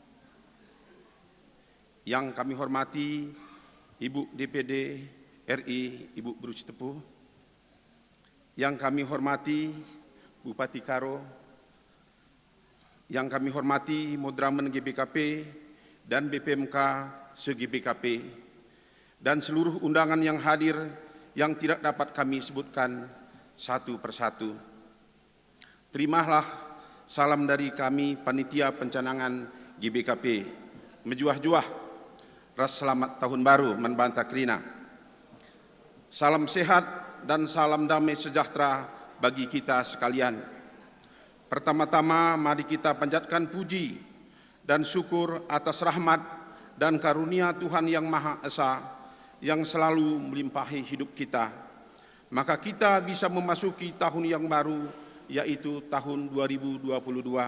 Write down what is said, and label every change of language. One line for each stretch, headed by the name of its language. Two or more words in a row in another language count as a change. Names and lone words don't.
Indonesian: yang kami hormati Ibu DPD RI Ibu Berusi Tepu, yang kami hormati Bupati Karo, yang kami hormati Modramen GBKP dan BPMK se-GBKP, dan seluruh undangan yang hadir yang tidak dapat kami sebutkan satu persatu. Terimalah salam dari kami Panitia Pencanangan GBKP.
Batak Karo: Menjuah-juah, ras
Indonesian: selamat tahun baru Manbanta Krina. Salam sehat dan salam damai sejahtera bagi kita sekalian. Pertama-tama mari kita panjatkan puji dan syukur atas rahmat dan karunia Tuhan Yang Maha Esa yang selalu melimpahi hidup kita. Maka kita bisa memasuki tahun yang baru, yaitu tahun 2022.